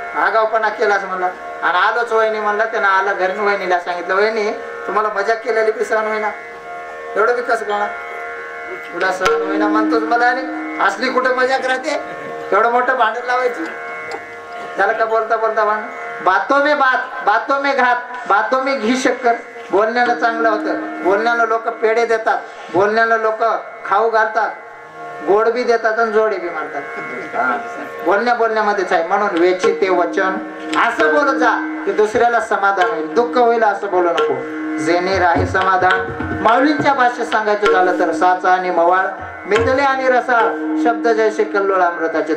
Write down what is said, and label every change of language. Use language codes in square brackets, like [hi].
[mr] आगावपणा केलाच म्हणला. आणि आलोच वहिनी म्हणला. त्यानं आला घरी. वहिनीला सांगितलं वहिनी तुम्हाला मजा केलेली बी सहन होईना, एवढं बी कसं कळणार? तुला सहन होईना म्हणतोच मला. आणि असली कुठं मजाक राहते? एवढं मोठं भांडण लावायची? झालं का बोलता बोलता भांडण? [hi] बातों में बात, बातों में घात, बातों में घी शक्कर. [mr] बोलण्याला चांगलं होतं. बोलण्याला लोक पेढे देतात, बोलण्याला लोक खाऊ घालतात, गोड बी देतात आणि जोडे बी मारतात. बोलण्यामध्येच आहे. म्हणून वेचिते वचन असं बोलत जा की दुसऱ्याला समाधान होईल, दुःख होईल असं बोलू नको. जेणे राही समाधान. माऊलींच्या भाषेत सांगायचं झालं तर साचा आणि मवाळ, मिथले आणि रसाळ, शब्द जैसे कल्लोळ अमृताचे.